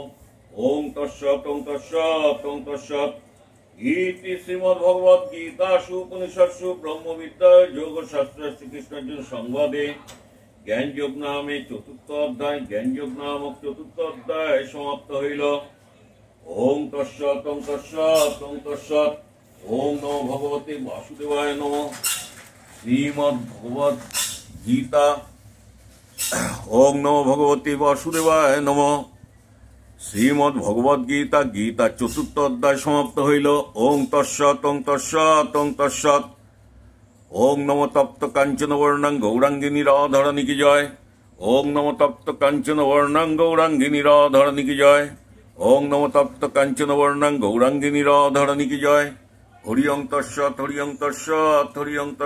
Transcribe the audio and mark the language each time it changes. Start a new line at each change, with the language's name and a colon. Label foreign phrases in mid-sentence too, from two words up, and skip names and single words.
Sanskrit: ওং তৎসৎ ওং তৎসৎ ওং তৎসৎ। ইতি শ্রীমদ্ভগবদ্ গীতাসু উপনিষৎসু ব্রহ্মবিদ্যায় যোগশাস্ত্রে শ্রীকৃষ্ণার্জুন সংবাদে
Bangla: জ্ঞানযোগ নামে চতুর্থ অধ্যায় সমাপ্ত হইল।
Sanskrit: ওং তৎসৎ ওং তৎসৎ ওং তৎসৎ। ওং নমো ভগবতে বাসুদেবায় নমঃ। শ্রীমদ্ভগবদ্ গীতা। ওং নমো ভগবতে বাসুদেবায় নমঃ।
Bangla: শ্রীমদ্ ভগবদ গীতা গীতা চতুর্থ অধ্যায় সমাপ্ত হইল।
Sanskrit: ওং তৎসৎ ওং তৎসৎ ওং তৎসৎ। ওং নমো তপ্ত কাঞ্চন বর্ণং গৌরাঙ্গিনী রাধারানী কি জয়। ওং নমো তপ্ত কাঞ্চন বর্ণং গৌরাঙ্গিনী রাধারানী কি জয়। ওং নমো তপ্ত কাঞ্চন বর্ণং গৌরাঙ্গিনী রাধারানী কি জয়। হরি ওং তৎসৎ হরি ওং তৎসৎ হরি ওং।